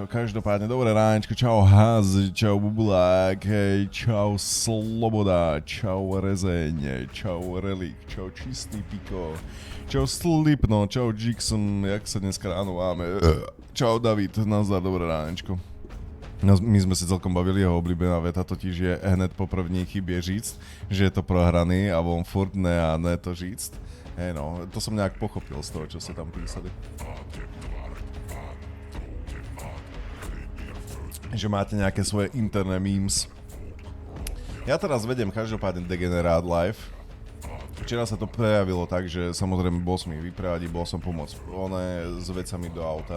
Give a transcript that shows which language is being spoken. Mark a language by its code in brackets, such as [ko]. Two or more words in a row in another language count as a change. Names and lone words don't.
[sk] Každopádne, dobré ránečko, čau Haz, čau Bubulák, hej, čau Sloboda, čau Rezeň, čau Relik, čau Čistý Piko, čau Slipno, čau Jixon, jak sa dneska ráno máme, čau David, nazdar, dobré ránečko. No, my sme si celkom bavili, jeho obľúbená veta totiž je [cs] hned po první chybě říct, že je to prohraný a on furt ne a ne to říct. [sk] Hej no, to som nejak pochopil z toho, čo ste tam písali. Že máte nejaké svoje interné memes. Ja teraz vedem každopádne Degenerát live. Včera sa to prejavilo tak, že samozrejme bol som ich vyprevadiť, bol som pomôcť s vecami do auta.